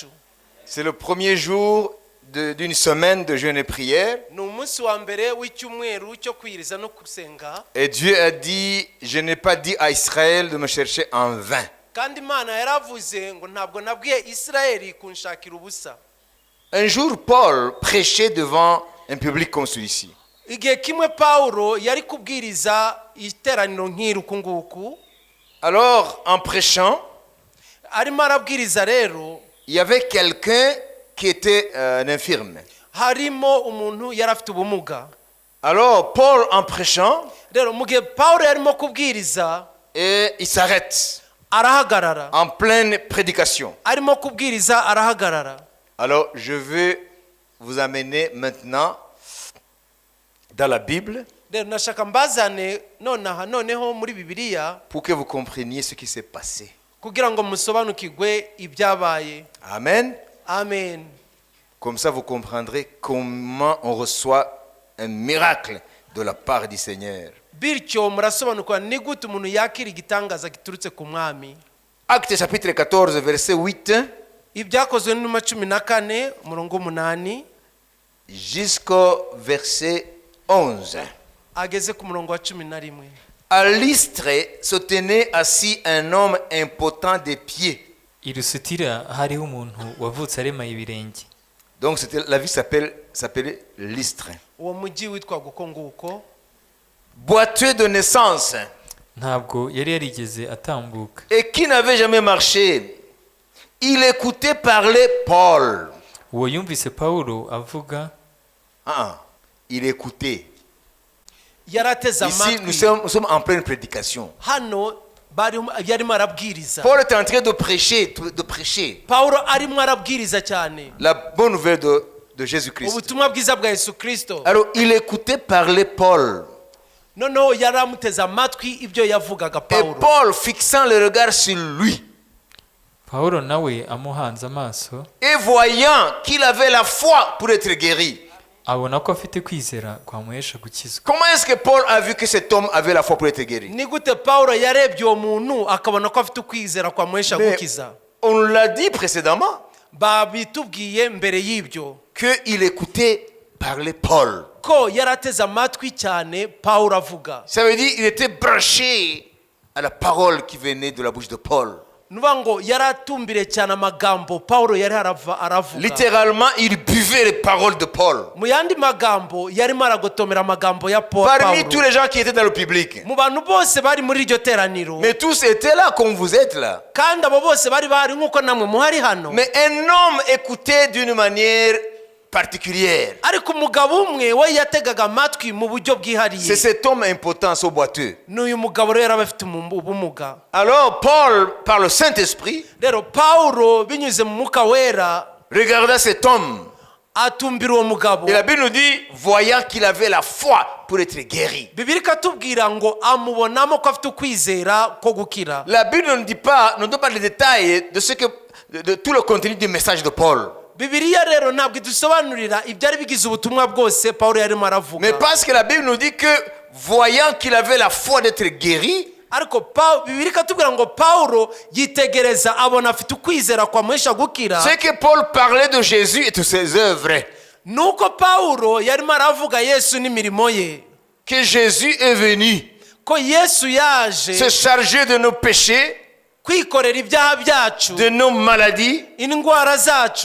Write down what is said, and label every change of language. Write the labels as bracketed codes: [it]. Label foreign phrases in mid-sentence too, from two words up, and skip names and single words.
[fr] C'est le premier jour d'une semaine de jeûne et prière. [rw] ni umunsi wa mbere w'icyumweru cyo kwiriza no gusenga. [fr] Et Dieu a dit, je n'ai pas dit à Israël de me chercher en vain. [rw] kandi Imana yaravuze ngo ntabwo nabwiye Isirayeli kunshakira ubusa. [fr] Un jour, Paul prêchait devant un public comme celui-ci. [rw] Igihe kimwe Paulo yari kubwiriza iteraniro nk'iri uku nguku. [fr] Alors, en prêchant, [rw] arimo arabwiriza rero, [fr] il y avait quelqu'un qui était un infirme. [rw] harimo umuntu yari afite ubumuga. [fr] Alors, Paul, en prêchant, [rw] Rero mu gihe Paulo yarimo kubwiriza, [fr] et il s'arrête [rw] arahagarara. [fr] en pleine prédication. [rw] Arimo kubwiriza arahagarara. [fr] Alors, je veux vous amener maintenant dans la Bible [rw] Rero nashaka mbazane noneho muri Bibiliya [fr] pour que vous compreniez ce qui s'est passé. [rw] kugira ngo musobanukirwe ibyabaye. [fr] Amen. [rw] Amen. [fr] Comme ça, vous comprendrez comment on reçoit un miracle de la part du Seigneur. [rw] Bityo murasobanukwa ni gute umuntu yakira igitangaza giturutse ku mwami. [fr] Acte chapitre 14, verset 8 [rw] Ibyakozwe n'intumwa 14 umurongo 8 [fr] jusqu'au verset 11. [rw] ageze ku murongo wa 11. [fr] À l'Istre se tenait assis un homme impotent des pieds. [rw] I Lusitira hariho umuntu wavutse aremaye ibirenge. [fr] Donc la ville s'appelait l'Istre. [rw] Uwo mujyi witwa guko nguko. [fr] Boiteux de naissance. [rw] Ntabwo yari yarigeze atambuka. [fr] Et qui n'avait jamais marché. Il écoutait parler Paul. [rw] Uwo yumvise Paulo avuga. [fr] Il écoutait. [rw] Yarateze [fr] Ici, [rw] amatwi. [fr] nous sommes en pleine prédication. [rw] Hano yarimo arabwiriza. [fr] Paul est en train de prêcher. [rw] Paulo arimo arabwiriza cyane. [fr] La bonne nouvelle de Jésus-Christ. [rw] Ubutumwa bwiza bwa Yesu Kristo. [fr] Alors, il écoutait parler Paul. [rw] Noneho yaramuteze amatwi ibyo yavugaga [fr] Et [rw] Paulo. [fr] Paul, fixant le regard sur lui, [rw] Paulo nawe amuhanze amaso, [fr] et voyant qu'il avait la foi pour être guéri. [rw] abona ko afite kwizera kwamuhesha gukizwa. [fr] Comment est-ce que Paul a vu que cet homme avait la foi pour être guéri? [rw] Ni gute Paulo yarebye uwo muntu akabona ko afite kwizera kwamuhesha gukiza? [fr] On l'a dit précédemment [rw] Babitubwiye mbere y'ibyo [fr] qu'il écoutait parler Paul. [rw] ko yarateze amatwi cyane Paulo avuga. [fr] Ça veut dire qu'il était branché à la parole qui venait de la bouche de Paul. [rw] Nuba ngo yaratumbire cyane amagambo Paulo yari aravuga. [fr] Littéralement, il buvait les paroles de Paul. [rw] Mu yandi magambo yarimo aragotomera amagambo ya Paulo. [fr] Parmi tous les gens qui étaient dans le public. [rw] Mu bantu bose bari muri iryo teraniro. [fr] Mais tous étaient là comme vous êtes là. [rw] Kandi abo bose bari bahari nkuko namwe muhari hano. [fr] Mais un homme écoutait d'une manière particulière. [rw] Ariko umugabo umwe we yategaga amatwi mu buryo bwihariye. [fr] C'est cet homme impotent, ce boiteux. [rw] N'uyu mugabo rero abafite ubumuga. [fr] Alors Paul, par le Saint-Esprit, [rw] Rero Paulo binyuze mu mwuka wera [fr] regarda cet homme. [rw] atumbira uwo mugabo. [fr] Et la Bible nous dit, voyant qu'il avait la foi pour être guéri. [rw] Bibiliya ikatubwira ngo amubonamo ko afite ukwizera ko gukira. [fr] La Bible ne donne pas les détails de tout le contenu du message de Paul. [rw] Bibiliya rero ntabwo idusobanurira ibyari bigize ubutumwa bwose Paulo yarimo aravuga. [fr] Mais parce que la Bible nous dit que, voyant qu'il avait la foi d'être guéri, [rw] ariko Bibiliya ikatubwira ngo Paulo yitegereza abona afite ukwizera kwamuhesha gukira. [fr] c'est que Paul parlait de Jésus et de ses œuvres. [rw] Nuko Paulo yarimo aravuga Yesu n'imirimo ye. [fr] Que Jésus est venu [rw] Ko Yesu yaje [fr] se charger de nos péchés, [rw] kwikorera ibyaha byacu, [fr] de nos maladies [rw] indwara zacu